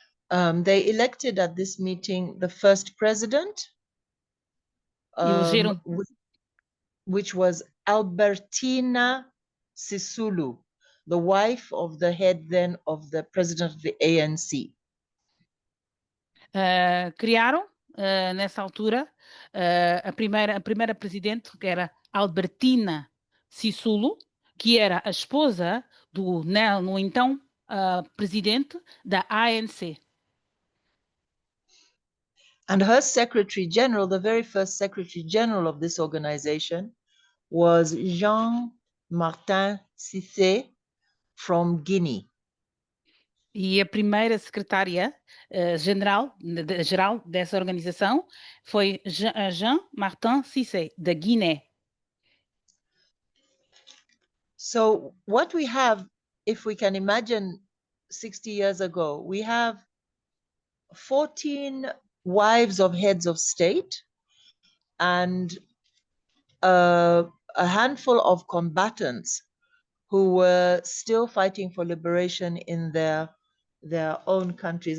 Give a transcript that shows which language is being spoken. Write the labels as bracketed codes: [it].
[en] They elected at this meeting the first president, [pt] Elegeram [en] which was Albertina Sisulu, the wife of the head then of the president of the ANC. [pt] Criaram, nessa altura, a primeira presidente, que era Albertina Sisulu, que era a esposa no então presidente da ANC. [en] And her secretary general, the very first secretary general of this organization, was Jean-Martin Cissé from Guinea. [pt] E a primeira secretária geral dessa organização foi Jean-Martin Cissé, da Guiné. [en] So what we have, if we can imagine 60 years ago, we have 14 wives of heads of state and a handful of combatants who were still fighting for liberation in their own countries.